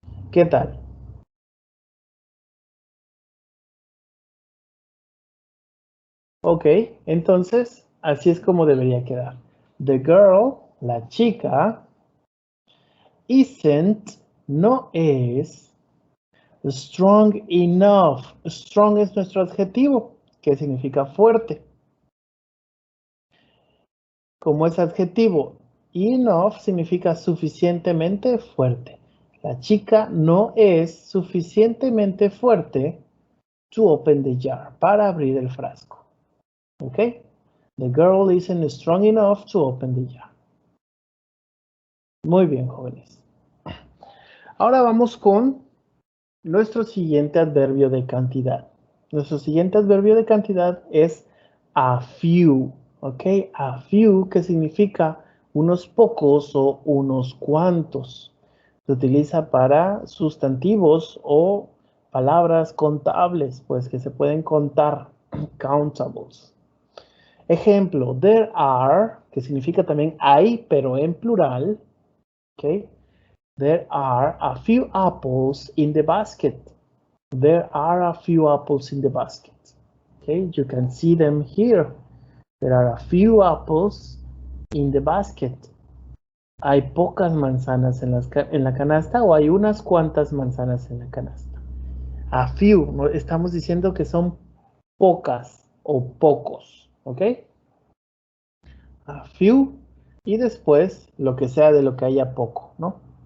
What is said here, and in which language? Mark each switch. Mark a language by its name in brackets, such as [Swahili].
[Spanish] ¿Qué tal? Ok, entonces así es como debería quedar. [English] The girl, [Spanish] la chica, [English] isn't, [Spanish] no es, [English] strong enough. [Spanish] Strong es nuestro adjetivo, que significa fuerte. Como es adjetivo, enough significa suficientemente fuerte. La chica no es suficientemente fuerte [English] to open the jar, [Spanish] para abrir el frasco. ¿Ok? [English] The girl isn't strong enough to open the jar. [Spanish] Muy bien, jóvenes. Ahora vamos con nuestro siguiente adverbio de cantidad. Nuestro siguiente adverbio de cantidad es a few, ¿ok? A few, que significa unos pocos o unos cuantos. Se utiliza para sustantivos o palabras contables, pues que se pueden contar, countables. Ejemplo, [English] there are, [Spanish] que significa también hay, pero en plural, ¿ok? [English] There are a few apples in the basket. There are a few apples in the basket. Okay, you can see them here. There are a few apples in the basket. [Spanish] Hay pocas manzanas en la canasta o hay unas cuantas manzanas en la canasta. A few, ¿no? Estamos diciendo que son pocas o pocos, ¿ok? A few y después lo que sea de lo que haya poco, ¿no?